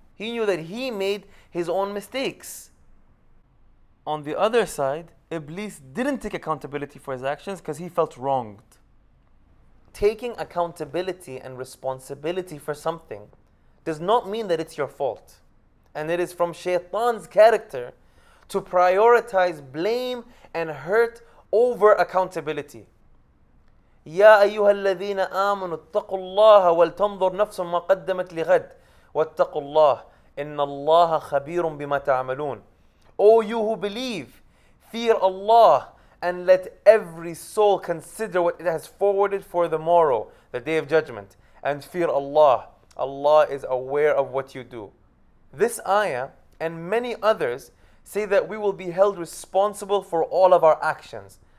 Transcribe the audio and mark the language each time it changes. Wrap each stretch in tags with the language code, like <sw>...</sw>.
<en>He knew that he made his own mistakes. On the other side, Iblis didn't take accountability for his actions because he felt wronged. Taking accountability and responsibility for something does not mean that it's your fault. And it is from Shaitan's character to prioritize blame and hurt over accountability.</en> <ar>يا أيها الذين آمنوا اتقوا الله ولتنظر نفس ما قدمت لغد واتقوا الله إن الله خبير بما تعملون.</ar> <en>O you who believe, fear Allah and let every soul consider what it has forwarded for the morrow, the day of judgment, and fear Allah. Allah is aware of what you do. This ayah and many others say that we will be held responsible for all of our actions.</en>